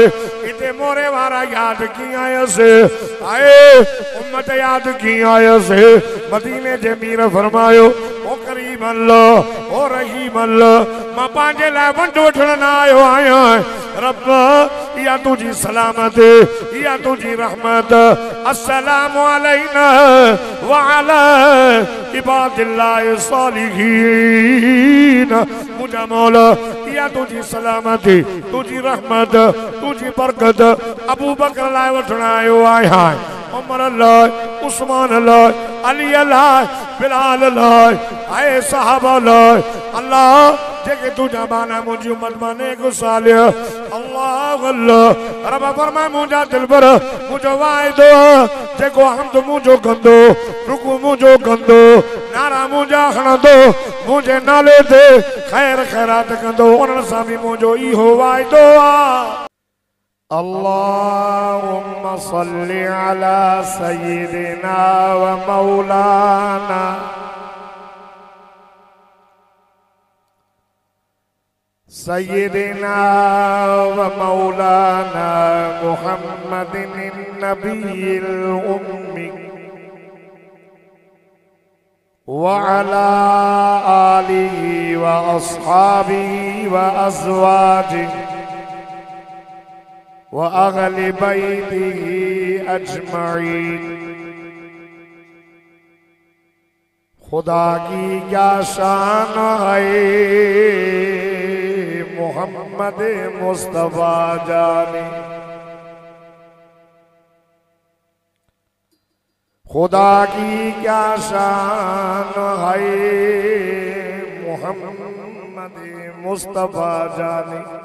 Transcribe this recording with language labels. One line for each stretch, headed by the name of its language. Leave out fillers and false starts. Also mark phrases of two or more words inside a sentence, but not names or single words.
Sindhi: हिते मोरे वारा यादि कीअं आयसि, आए उम्मत यादि कीअं आयसि। मदीने जे मीर फरमायो, ओ करीम अल्लाह, ओ रहीम अल्लाह, मां पंहिंजे लाइ वंड वठण न आयो आहियां। रब या तुझी सलामत, या तुझी रहमत।
Arabic: السلام علينا وعلى عباد الله الصالحين.
Sindhi: मुझा मौला या तुझी सलामती, तुझी रहमत, तुझी बरकत अबू बकर लाइ वठण आयो आहियां, उमर लाइ, उस्मान लाइ, अली लाइ, बिलाल लाइ, आए सहाबा लाइ। अल्लाह जेके तुझा बाना मुंहिंजी उम्मत मां नेक सालिह, अल्लाह अल्लाह रब फरमाए मुंहिंजा दिलबर मुंहिंजो वाइदो, जेको हमद मुंहिंजो कंदो, रुकू मुंहिंजो कंदो, नारा मुंहिंजा खणंदो, मुंहिंजे नाले ते खैर खैरात कंदो, उन्हनि सां बि मुंहिंजो इहो वाइदो आहे।
Arabic: اللهم صل على سيدنا ومولانا سيدنا ومولانا محمد النبي الأمي وعلى آله وأصحابه وأزواجه وأهل بيته أجمعين.
Hindi: खुदा की क्या शान है मोहम्मद मुस्तफा जाने, खुदा की क्या शान है मोहम्मद मुस्तफा जाने।